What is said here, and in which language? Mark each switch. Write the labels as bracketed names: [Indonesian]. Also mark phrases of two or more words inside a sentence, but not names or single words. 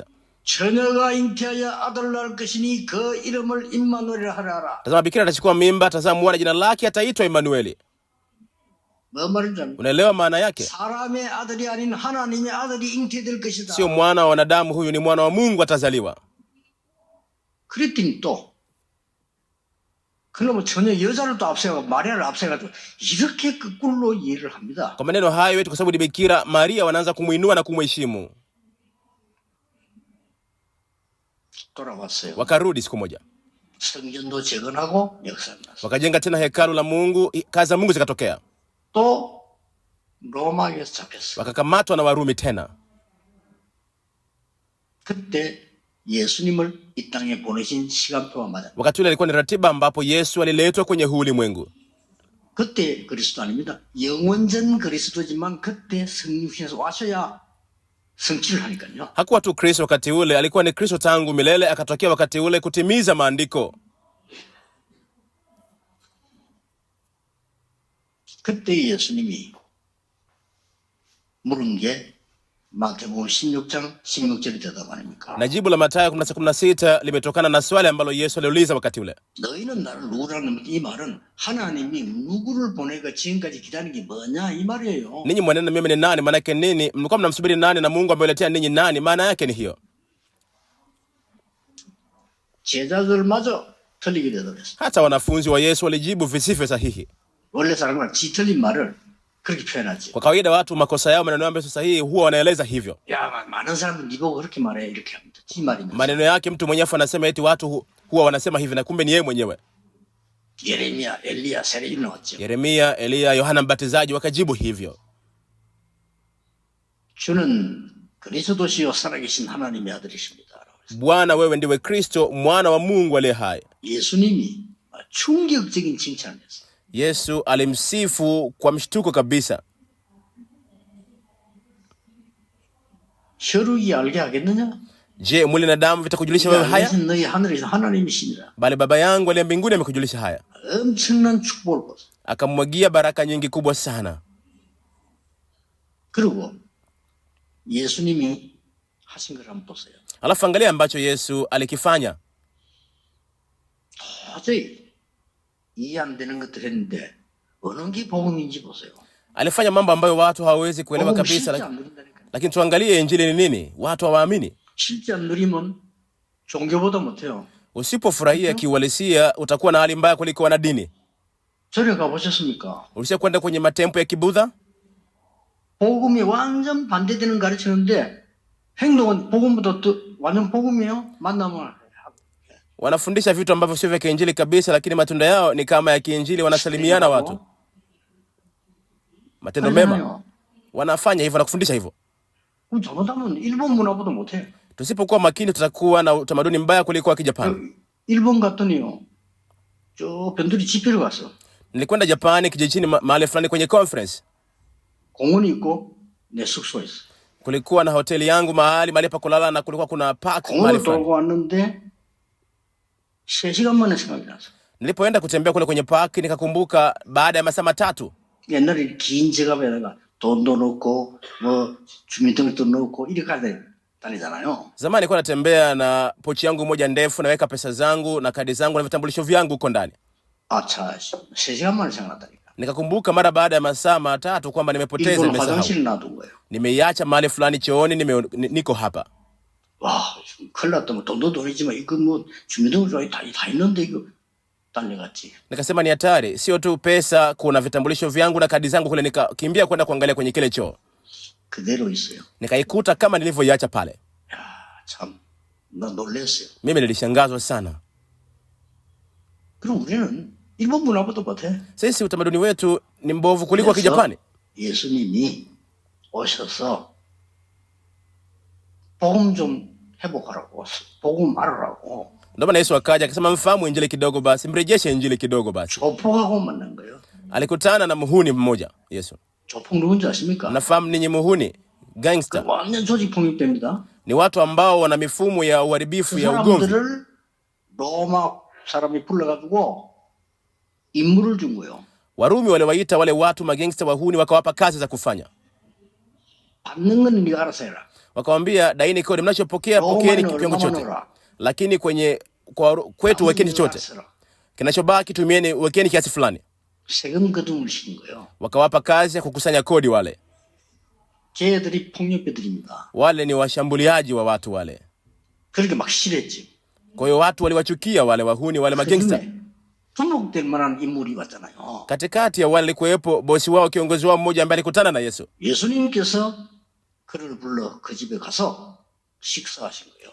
[Korean] 처녀가 잉태하여 아들을 낳을 것이니 그 이름을 임마누엘이라 하라. [Swahili] Tazama bikira atachukua mimba, tazama mwana jina lake ataitwa Emmanueli. [Korean] 뭐 말인지 압니까? [Swahili] Unaelewa maana yake? [Korean] 사람의 아들이 아닌 하나님의 아들이 잉태될 것이다. [Swahili] Sio mwana wa wanadamu, huyu ni mwana wa Mungu atazaliwa. [Korean] 그랬더니 또 그러면 전혀 여자를 또 앞세워 마리아를 앞세워가지고 이렇게 거꾸로 이해를 합니다. [Swahili] Kwa maneno hayo eti kwa sababu ni bikira Maria wanaanza kumuinua na kumheshimu. [Korean] 돌아왔어요. [Swahili] Wakarudi siku moja. [Korean] 성전도 재건하고 역사를 났어요. [Swahili] Wakajenga tena hekalu la Mungu, kazi za Mungu zikatokea. [Korean] 또 로마에서 잡혔어요. [Swahili] Wakakamatwa na Warumi tena. [Korean] 그때 예수님을 이 땅에 보내신 시간표가 맞아요. [Swahili] Wakati ule alikuwa ni ratiba ambapo Yesu aliletwa kwenye huu ulimwengu. [Korean] 그때 그리스도 아닙니다. 영원전 그리스도지만 그때 성육신에서 와셔야 성취를 하니까요. [Swahili] Hakuwa tu Kristo wakati ule, alikuwa ni Kristo tangu milele, akatokea wakati ule kutimiza maandiko. [Korean] 그때 예수님이 물은 게 마태복음 16장 16절이 되다 말입니까? [Swahili] Na jibu la Mathayo 16:16 limetokana na swali ambalo Yesu aliuliza wakati ule. [Korean] 너희는 나를 누구라는 이 말은 하나님이 누구를 보내고 지금까지 기다리는 게 뭐냐 이 말이에요. [Swahili] Ninyi mwanena mimi ni nani? Maana yake nini? Mlikuwa mnamsubiri nani na Mungu amewaletea ninyi nani? Maana yake ni hiyo. [Korean] 제자들마저 틀리게 되더랬어요. [Swahili] Hata wanafunzi wa Yesu walijibu visivyo sahihi. [Korean] 원래 사람은 지 틀린 말을 그렇게 표현하지. [Swahili] Kwa kawaida watu makosa yao, maneno yao ambayo sahihi huwa wanaeleza hivyo. [Korean] 야, 많은 사람은 네 보고 그렇게 말해 이렇게 합니다. 지 말이면. [Swahili] Maneno yake mtu mwenyewe anasema eti watu huwa wanasema hivi na kumbe ni yeye mwenyewe. [Korean] 예레미야, 엘리야, 세례 나왔죠. [Swahili] Yeremia, Elia, Yohana Mbatizaji wakajibu hivyo. [Korean] 주는 그리스도시요 살아계신 하나님의 아들이십니다. [Swahili] Bwana, wewe ndiwe Kristo, mwana wa Mungu aliye hai. [Korean] 예수님이 충격적인 칭찬을 했어요. [Swahili] Yesu alimsifu kwa mshtuko kabisa. [Korean] 혈육이 알게 하겠느냐? [Swahili] Je, mwili na damu vitakujulisha wewe haya? [Korean] 너희 하늘에서 하나님이시니라. [Swahili] Bali Baba yangu aliye mbinguni amekujulisha haya. [Korean] 엄청난 축복을 받았어요. [Swahili] Akamwagia baraka nyingi kubwa sana. [Korean] 그리고 예수님이 하신 걸 한번 보세요. [Swahili] Alafu angalia ambacho Yesu alikifanya. [Korean] 도저히 이해 안 되는 것들 했는데 어느 게 복음인지 보세요. [Swahili] Alifanya mambo ambayo watu hawawezi kuelewa [Korean] 복음 실제 [Swahili] kabisa, [Korean] 안 누린다니까. [Swahili] lakini tuangalie injili ni nini? Watu hawaamini. [Korean] 실제 안 누리면 종교보다 못해요. [Swahili] Usipofurahia kiuhalisia utakuwa na hali mbaya kuliko wanadini. [Korean] 절에 가보셨습니까? [Swahili] Ulishakwenda kwenye matempo ya Kibudha? [Korean] 복음이 완전 반대되는 가르치는데 행동은 복음보다 더 완전 복음이에요. 만나면 [Swahili] Wanafundisha vitu ambavyo sio vya kiinjili kabisa, lakini matunda yao ni kama ya kiinjili, wanasalimiana watu. Matendo mema. Wanafanya hivyo na kufundisha hivyo. [Korean] 그럼 잘못하면 일본 문화보다 못해. [Swahili] Tusipokuwa makini tutakuwa na utamaduni mbaya kuliko wa Kijapani. [Korean] 일본 갔더니요. 저 변두리 집회를 갔어. [Swahili] Nilikwenda Japani kijijini mahali fulani kwenye conference. [Korean] 공원이 있고 내 숙소에 있어. [Swahili] kulikuwa na hoteli yangu mahali pa kulala na kulikuwa kuna park mahali [Korean] 공원을 [Swahili] fulani. [Korean] 돌고 왔는데 3시간 만에 생각이 나서. [Swahili] Nilipoenda kutembea kule kwenye park nikakumbuka baada ya masaa matatu. [Korean] 옛날에 긴 지갑에다가 돈도 넣고 뭐 주민등록도 넣고 이렇게 다니잖아요. [Swahili] Zamani nilikuwa natembea na pochi yangu moja ndefu, naweka pesa zangu na kadi zangu na vitambulisho vyangu huko ndani. [Korean] 아차, 3시간 만에 생각났다니까. [Swahili] Nikakumbuka mara baada ya masaa matatu kwamba nimepoteza, [Korean] 화장실 놔둔 거예요. [Swahili] nimeiacha mahali fulani chooni, niko hapa. [Korean] 와, 큰일 났다. 뭐 돈도 돈이지만 이거 뭐 주민등록증이 다 있는데 이거 달려갔지. [Swahili] Nikasema ni hatari, sio tu pesa, kuna vitambulisho vyangu na kadi zangu kule. Nikakimbia kwenda kuangalia kwenye kile choo. [Korean] 그대로 있어요. [Swahili] Nikaikuta kama nilivyoiacha pale. [Korean] 야, 참, 나 놀랐어요. [Swahili] Mimi nilishangazwa sana. [Korean] 그럼 우리는 일본 문화보다 못해. [Swahili] Sisi utamaduni wetu ni mbovu kuliko Kijapani. [Korean] 예수님이 오셔서 복음 좀 회복하라고, 복음 말하라고. [Swahili] Ndio maana Yesu akaja akasema mfahamu injili kidogo basi, mrejeshe injili kidogo basi. [Korean] 조폭하고 만난 거예요. [Swahili] Alikutana na muhuni mmoja Yesu. [Korean] 조폭 누군지 아십니까? [Swahili] Nafahamu ninyi muhuni, gangster. [Korean] 완전 조직 폭력배입니다. [Swahili] Ni watu ambao wana mifumo ya uharibifu ya ugomvi. [Korean] 사람들을 로마 사람이 불러가지고 임무를 준 거예요. [Swahili] Warumi waliwaita wale watu magangster wahuni, wakawapa kazi za kufanya. [Korean] 받는 건 네가 알아서 해라. [Swahili] Wakamwambia daini kodi, mnachopokea pokeeni kiwango chote. Lakini kwetu wekeni chochote. Kinachobaki tumieni, wekeni kiasi fulani. [Korean] 세금 거둠을 시킨 거예요. [Swahili] Wakawapa kazi ya kukusanya kodi wale. [Korean] 걔들이 폭력배들입니다. [Swahili] Wale ni washambuliaji wa watu wale. [Korean] 그렇게 막 싫었지. [Swahili] Kwa hiyo watu waliwachukia wale wahuni, wale magangster. [Korean] 주목될 만한 인물이 왔잖아요. [Swahili] Katikati ya wale kuwepo bosi wao, kiongozi wao mmoja ambaye alikutana na Yesu. [Korean] 예수님께서 그를 불러 그 집에 가서 식사하신 거예요.